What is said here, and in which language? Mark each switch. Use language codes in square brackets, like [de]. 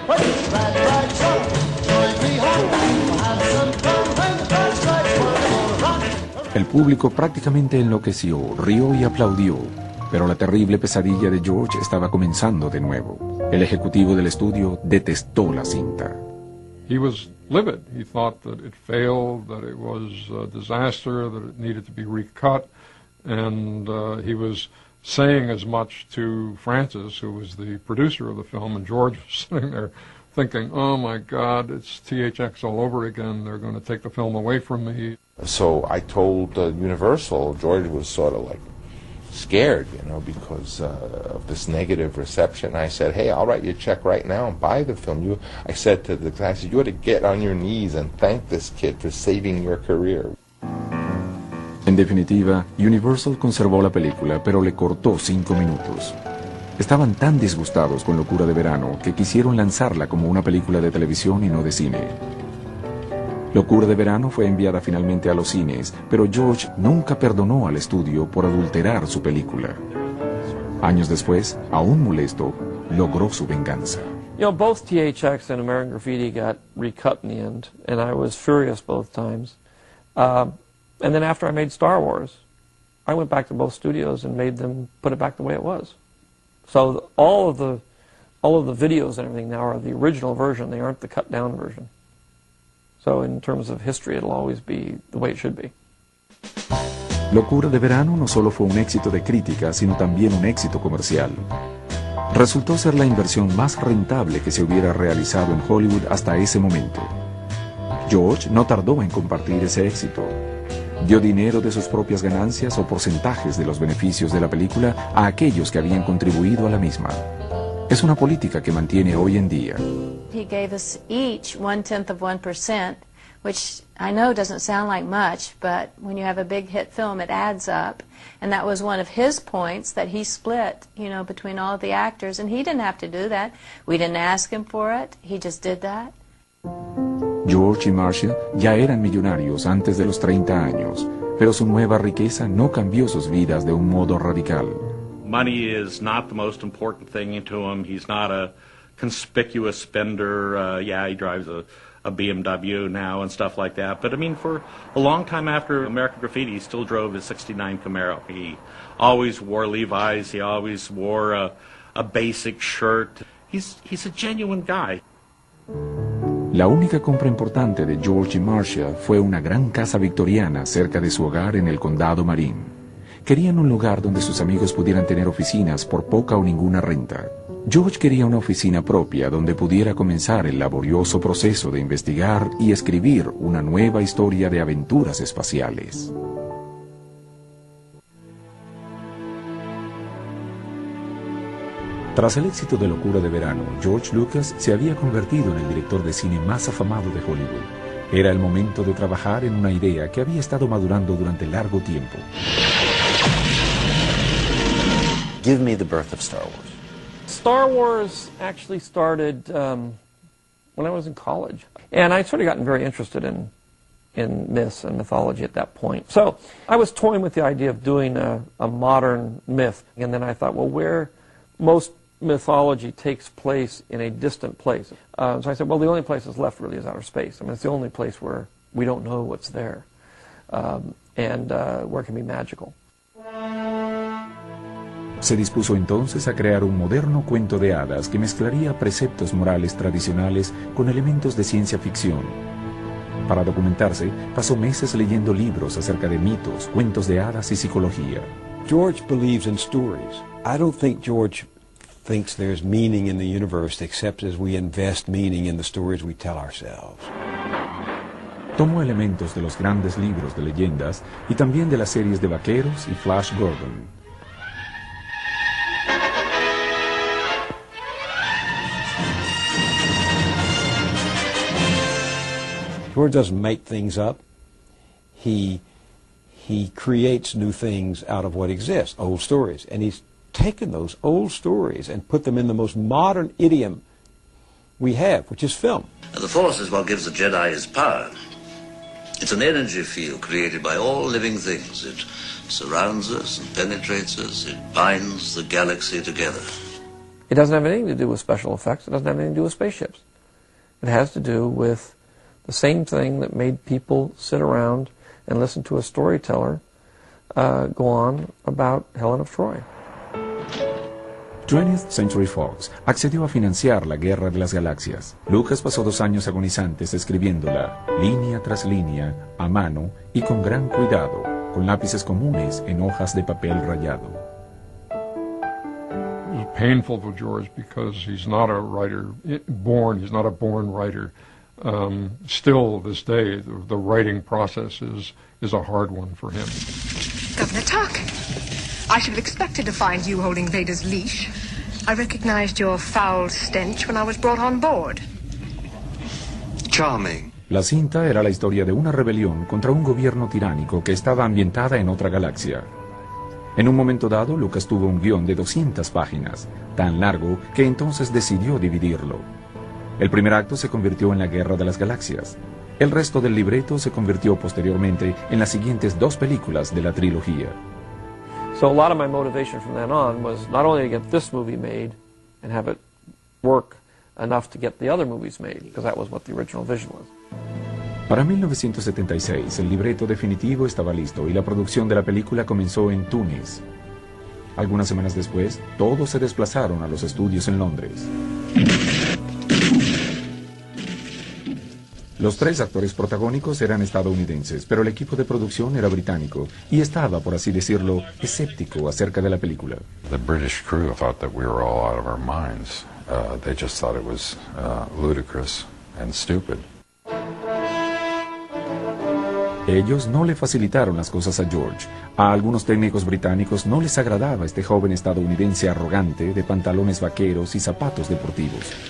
[en] Put the flat right, so join me, hop. Have some fun. [es] El público prácticamente enloqueció, rió y aplaudió, pero la terrible pesadilla de George estaba comenzando de nuevo. El ejecutivo del estudio detestó la cinta. [en] He was livid. He thought that it failed, that it was a disaster, that it needed to be recut, and he was saying as much to Francis, who was the producer of the film, and George was sitting there thinking, oh my God, it's THX all over again, they're going to take the film away from me. So I told Universal, George was sort of like scared, you know, because of this negative reception. I said, hey, I'll write you a check right now and buy the film. I said, you ought to get on your knees and thank this kid for saving your career. [es] En definitiva, Universal conservó la película, pero le cortó 5 minutos. Estaban tan disgustados con Locura de Verano que quisieron lanzarla como una película de televisión y no de cine. Locura de Verano fue enviada finalmente a los cines, pero George nunca perdonó al estudio por adulterar su película. Años después, aún molesto, logró su venganza. [en] You know, both THX and American Graffiti got recut in the end, and I was furious both times. And then after I made Star Wars, I went back to both studios and made them put it back the way it was. So all of the videos and everything now are the original version. They aren't the cut down version. So in terms of history, it'll always be the way it should be. [es] Locura de Verano no solo fue un éxito de crítica, sino también un éxito comercial. Resultó ser la inversión más rentable que se hubiera realizado en Hollywood hasta ese momento. George no tardó en compartir ese éxito. Dio dinero de sus propias ganancias o porcentajes de los beneficios de la película a aquellos que habían contribuido a la misma. Es una política que mantiene hoy en día. [en] He gave us each 0.1%, which I know doesn't sound like much, but when you have a big hit film, it adds up. And that was one of his points that he split, you know, between all the actors. And he didn't have to do that. We didn't ask him for it. He just did that. [es] George y Marcia ya eran millonarios antes de los 30 años, pero su nueva riqueza no cambió sus vidas de un modo radical. [en] Money is not the most important thing to him. He's not a conspicuous spender. He drives a BMW now and stuff like that. But I mean, for a long time after American Graffiti, he still drove his 69 Camaro. He always wore Levi's. He always wore a basic shirt. He's a genuine guy. [es] La única compra importante de George y Marcia fue una gran casa victoriana cerca de su hogar en el condado Marin. Querían un lugar donde sus amigos pudieran tener oficinas por poca o ninguna renta. George quería una oficina propia donde pudiera comenzar el laborioso proceso de investigar y escribir una nueva historia de aventuras espaciales. Tras el éxito de Locura de Verano, George Lucas se había convertido en el director de cine más afamado de Hollywood. Era el momento de trabajar en una idea que había estado madurando durante largo tiempo. [en] Give me the birth of Star Wars. Star Wars actually started when I was in college. And I'd sort of gotten very interested in myths and mythology at that point. So I was toying with the idea of doing a modern myth. And then I thought, well, where most mythology takes place in a distant place. So I said, well, the only place that's left really is outer space. I mean, it's the only place where we don't know what's there. and where it can be magical. [es] Se dispuso entonces a crear un moderno cuento de hadas que mezclaría preceptos morales tradicionales con elementos de ciencia ficción. Para documentarse, pasó meses leyendo libros acerca de mitos, cuentos de hadas y psicología. [en] George believes in stories. I don't think George thinks there's meaning in the universe except as we invest meaning in the stories we tell ourselves. [es] Tomó elementos de los grandes libros de leyendas y también de las series de Vaqueros y Flash Gordon. [en] George doesn't make things up. He creates new things out of what exists, old stories. And he's taken those old stories and put them in the most modern idiom we have, which is film. Now, the Force is what gives the Jedi his power. It's an energy field created by all living things. It surrounds us and penetrates us. It binds the galaxy together. It doesn't have anything to do with special effects. It doesn't have anything to do with spaceships. It has to do with the same thing that made people sit around and listen to a storyteller go on about Helen of Troy. [es] 20th Century Fox accedió a financiar la Guerra de las Galaxias. Lucas pasó 2 años agonizantes escribiéndola, línea tras línea, a mano y con gran cuidado, con lápices comunes en hojas de papel rayado. [en] It was painful for George because he's not a writer born. He's not a born writer. Still, this day, the writing process is a hard one for him. Governor Tuck, I should have expected to find you holding Vader's leash. I recognized your foul stench when I was brought on board. Charming. [es] La cinta era la historia de una rebelión contra un gobierno tiránico que estaba ambientada en otra galaxia. En un momento dado, Lucas tuvo un guión de 200 páginas, tan largo que entonces decidió dividirlo. El primer acto se convirtió en la Guerra de las Galaxias. El resto del libreto se convirtió posteriormente en las siguientes 2 películas de la trilogía. [en] So a lot of my motivation from then on was not only to get this movie made and have it work enough to get the other movies made, because that was what the original vision was. [es] Para 1976, el libreto definitivo estaba listo y la producción de la película comenzó en Tunis. Algunas semanas después, todos se desplazaron a los estudios en Londres. Los 3 actores protagónicos eran estadounidenses, pero el equipo de producción era británico y estaba, por así decirlo, escéptico acerca de la película. [en] The British crew thought that we were all out of our minds. They just thought it was ludicrous and stupid. [es] Ellos no le facilitaron las cosas a George. A algunos técnicos británicos no les agradaba este joven estadounidense arrogante de pantalones vaqueros y zapatos deportivos.